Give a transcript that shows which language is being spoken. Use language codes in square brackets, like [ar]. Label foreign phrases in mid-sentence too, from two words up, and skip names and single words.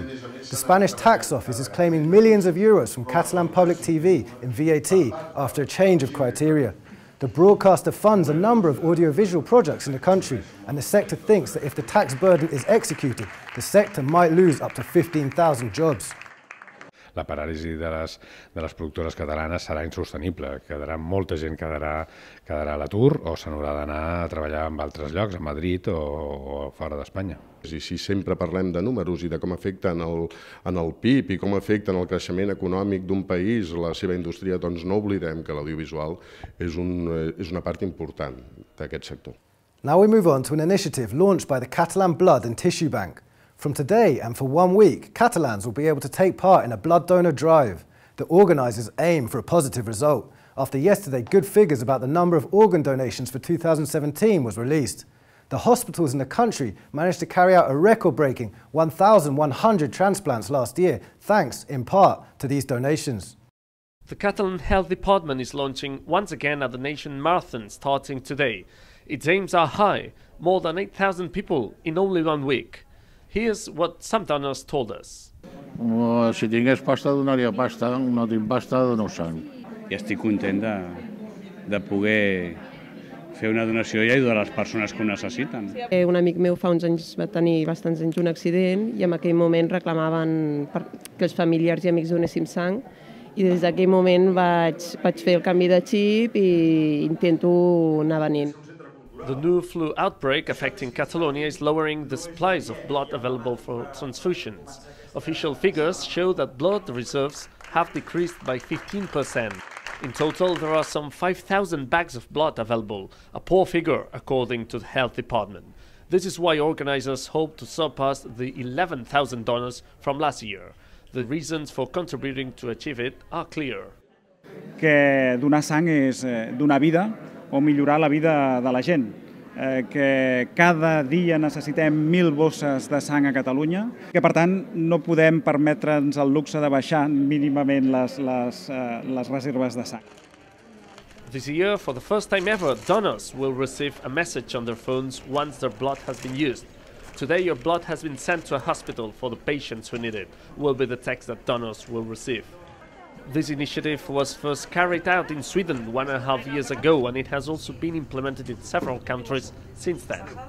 [en] The Spanish tax office is claiming millions of euros from Catalan public TV in VAT after a change of criteria. The broadcaster funds a number of audiovisual projects in the country, and the sector thinks that if the tax burden is executed, the sector might lose up to 15,000 jobs. [ca] La paràlisi de les productores catalanes serà insostenible. Molta gent quedarà a l'atur o se n'haurà d'anar a treballar en altres llocs, a Madrid o fora d'Espanya. I si sempre parlem de números i de com afecten en el PIB i com afecten el creixement econòmic d'un país, la seva indústria, doncs no oblidem que l'audiovisual és una part important d'aquest sector. [en] Now we move on to an initiative launched by the Catalan Blood and Tissue Bank. From today and for 1 week, Catalans will be able to take part in a blood donor drive. The organisers aim for a positive result. After yesterday, good figures about the number of organ donations for 2017 was released. The hospitals in the country managed to carry out a record-breaking 1,100 transplants last year, thanks, in part, to these donations. The Catalan Health Department is launching once again a donation marathon starting today. Its aims are high, more than 8,000 people in only 1 week. Here's what some donors told us. [ca] Si tingués pasta, donaria pasta. No tinc pasta, dono sang. I estic content de poder fer una donació i ajudar les persones que ho necessiten. Un amic meu fa uns anys va tenir bastants anys un accident i en aquell moment reclamaven que els familiars i amics donéssim sang i des d'aquell moment vaig fer el canvi de xip i intento anar venint. [en] The new flu outbreak affecting Catalonia is lowering the supplies of blood available for transfusions. Official figures show that blood reserves have decreased by 15%. In total, there are some 5,000 bags of blood available, a poor figure according to the health department. This is why organizers hope to surpass the 11,000 donors from last year. The reasons for contributing to achieve it are clear. [ca] Que donar sang és donar vida o millorar la vida de la gent. Que cada dia necessitem 1.000 bosses de sang a Catalunya, que per tant no podem permetre'ns el luxe de baixar mínimament les reserves de sang. [en] This year, for the first time ever, donors will receive a message on their phones once their blood has been used. Today your blood has been sent to a hospital for the patients who need it, will be the text that donors will receive. This initiative was first carried out in Sweden 1.5 years ago, and it has also been implemented in several countries since then.